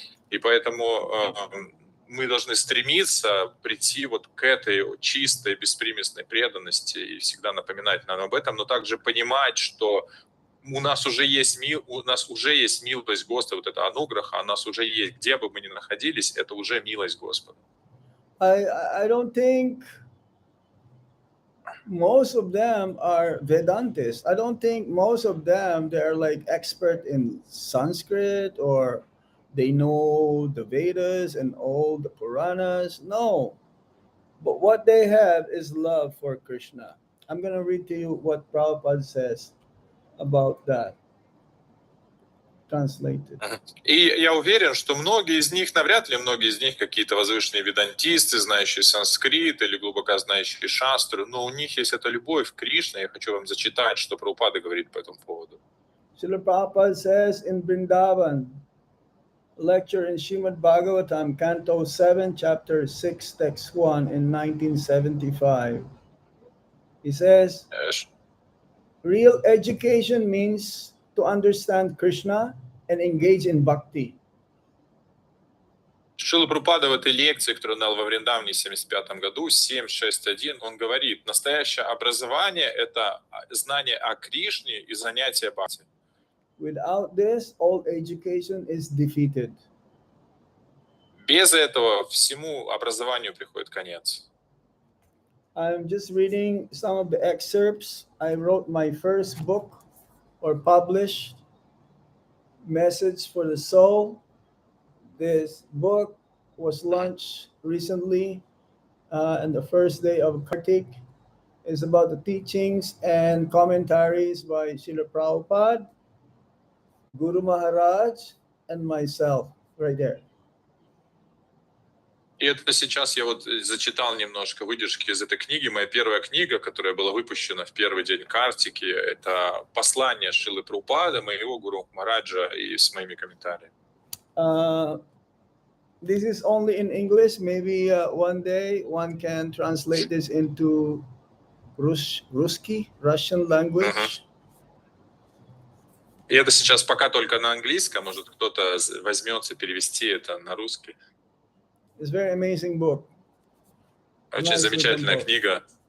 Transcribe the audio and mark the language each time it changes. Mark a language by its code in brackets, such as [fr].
[ru] И поэтому мы должны стремиться прийти вот к этой чистой, беспримесной преданности и всегда напоминать нам об этом, но также понимать, что у нас уже есть милость Господа, вот это ануграха, у нас уже есть, где бы мы ни находились, это уже милость Господа. [en] I don't think most of them are Vedantists. I don't think most of them they're like expert in Sanskrit or they know the Vedas and all the Puranas. No. But what they have is love for Krishna. I'm going to read to you what Prabhupada says about that, translated. [ru] И я уверен, что навряд ли многие из них какие-то возвышенные ведантисты, знающие санскрит или глубоко знающие шастры, но у них есть эта любовь к Кришне. Я хочу вам зачитать, что Прабхупада говорит по этому поводу. [en] Srila Prabhupada says in Vrindavan, lecture in S.Bhagavatam, Canto 7, Chapter 6, Text 1 in 1975. He says, real education means to understand Krishna and engage in bhakti. [ru] Шрила Прабхупада в этой лекции, которую он дал во Вриндаване в 1975 году, 7.6.1, он говорит, настоящее образование – это знание о Кришне и занятие бхакти. [en] Without this, all education is defeated. [ru] Без этого всему образованию приходит конец. [en] I'm just reading some of the excerpts. I wrote my first book or published, Message for the Soul. This book was launched recently on the first day of Kartik. It's about the teachings and commentaries by Srila Prabhupada, Guru Maharaj, and myself, right there. [ru] И это сейчас я вот зачитал немножко выдержки из этой книги. Моя первая книга, которая была выпущена в первый день Картики, это послание Шрилы Прабхупады, моего Гуру Махараджа и с моими комментариями. [en] This is only in English. Maybe one day one can translate this into Russian language. [ru] И это сейчас пока только на английском. Может, кто-то возьмется перевести это на русский. [en] It's a very amazing book. [ru] Очень замечательная книга.